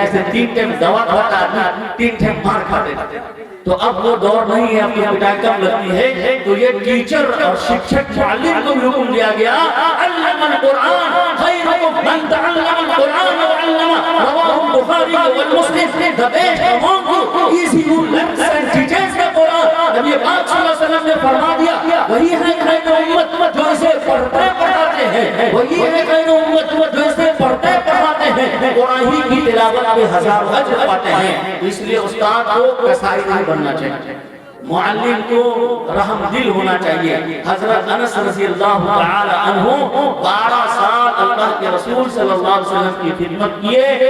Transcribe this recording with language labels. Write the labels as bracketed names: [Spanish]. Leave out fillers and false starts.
[Urdu] جیسے 3 ٹائم دوا کھاتا آدمی 3 ٹائم مار کھا دیتا. تو اب وہ دور نہیں ہے اپنی پٹائی کم لگتی ہے. تو یہ ٹیچر اور شکشک معلم کو بھی حکم دیا گیا علم القرآن [Arabic] خیرکم من تعلم القرآن وعلمہ [Urdu] رواہ البخاری والمسلم. [English] The best among you is he who learns and teaches the Quran. [Urdu] نبی پاک صلی اللہ علیہ وسلم نے فرما دیا وہی ہے خیر امت جو اسے پڑھتے پڑھاتے ہیں. وہی ہے خیر امت جو اسے پڑھتے پڑھاتے ہیں. قرآن ہی کی تلاوت میں ہزاروں اجر پاتے ہیں. اس لیے استاد کو کسائی نہیں بننا چاہیے. معلم کو رحم دل ہونا چاہیے. حضرت انس رضی اللہ تعالی عنہ 12 سال اللہ کے رسول صلی اللہ علیہ وسلم کی خدمت کیے.